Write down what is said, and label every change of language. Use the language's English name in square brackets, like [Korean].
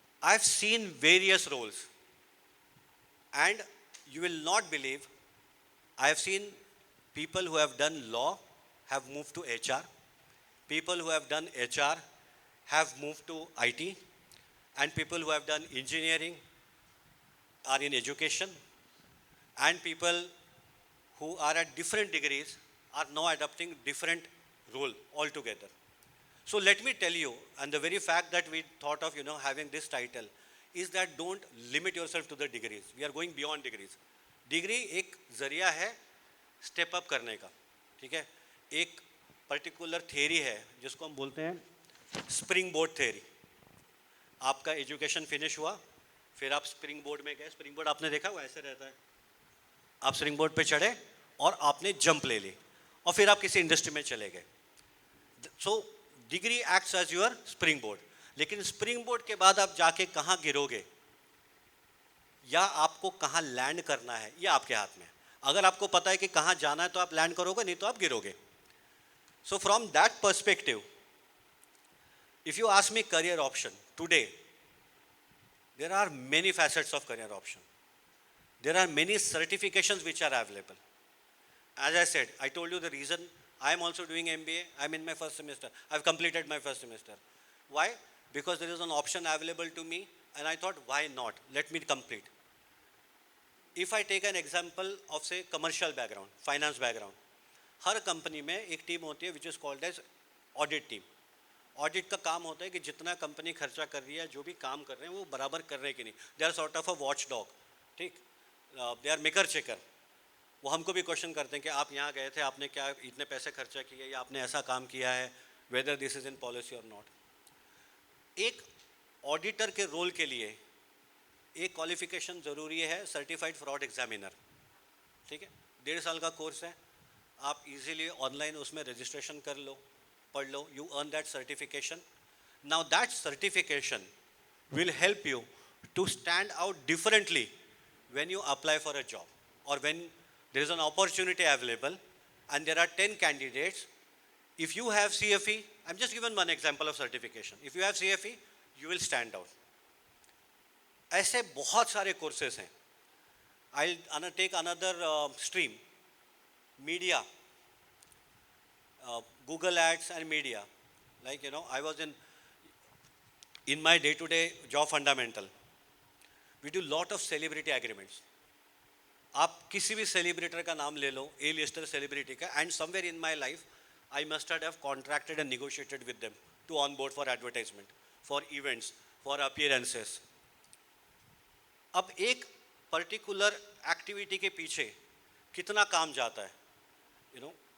[English] I've seen various roles, and you will not believe, I have seen people who have done law have moved to HR, people who have done HR have moved to IT, and people who have done engineering are in education, and people who are at different degrees are now adopting different role altogether. So let me tell you, and the very fact that we thought of, having this title is that don't limit yourself to the degrees. We are going beyond degrees. [Hindi] Degree एक जरिया है step up करने का, ठीक है? एक particular theory है जिसको हम बोलते हैं springboard theory. आपका education finish हुआ, फिर आप springboard में गए. Springboard आपने देखा वो ऐसे रहता है. आप springboard पे चढ़े और आपने jump ले ली और फिर आप किसी industry में चले गए. [English] So degree acts as your springboard, [Hindi] लेकिन स्प्रिंग बोर्ड के बाद आप जाके कहाँ गिरोगे या आपको कहाँ लैंड करना है ये आपके हाथ में. अगर आपको पता है कि कहाँ जाना है तो आप लैंड करोगे, नहीं तो आप गिरोगे. [English] so from that perspective, if you ask me career option [Hindi] today, there are many facets of career option. [English] There are many certifications which are available. As I said, I told you the reason. I am also doing MBA. I am in my first semester. I have completed my first semester. Why? Because there is an option available to me, and I thought, why not? Let me complete. If I take an example of, say, commercial background, finance background, [Hindi] हर company में एक team होती है [English] which is called as audit team. [Hindi] Audit का काम होता है कि जितना कंपनी खर्चा कर रही है, जो भी काम कर रहे हैं, वो बराबर कर रहे हैं कि नहीं. [English] They are sort of a watchdog. ठीक? They are maker checker. [Hindi] वो हमको भी क्वेश्चन करते हैं कि आप यहाँ गए थे, आपने क्या इतने पैसे खर्चा किए या आपने ऐसा काम किया है, [English] Whether this is in policy और not. [Hindi] एक ऑडिटर के रोल के लिए एक क्वालिफिकेशन ज़रूरी है, सर्टिफाइड फ्रॉड एग्जामिनर. ठीक है, 1.5 साल का कोर्स है. आप इजीली ऑनलाइन उसमें रजिस्ट्रेशन कर लो, पढ़ लो, [English] You earn that certification. Now that certification will help you to stand out differently when you apply for a job, or when there is an opportunity available and there are 10 candidates. If you have CFE, I'm just given one example of certification. If you have CFE, you will stand out. [Hindi] ऐसे बहुत सारे courses हैं. [English] I'll undertake another stream, media, Google Ads and media. Like, I was in my day-to-day job fundamental. We do lot of celebrity agreements. [Hindi] आप किसी भी सेलिब्रिटर का नाम ले लो, ए लिस्टर सेलिब्रिटी का, [English] And somewhere in my life I must have contracted and negotiated with them to on board for advertisement, for events, for appearances. [Hindi] अब एक particular activity के पीछे कितना काम जाता है.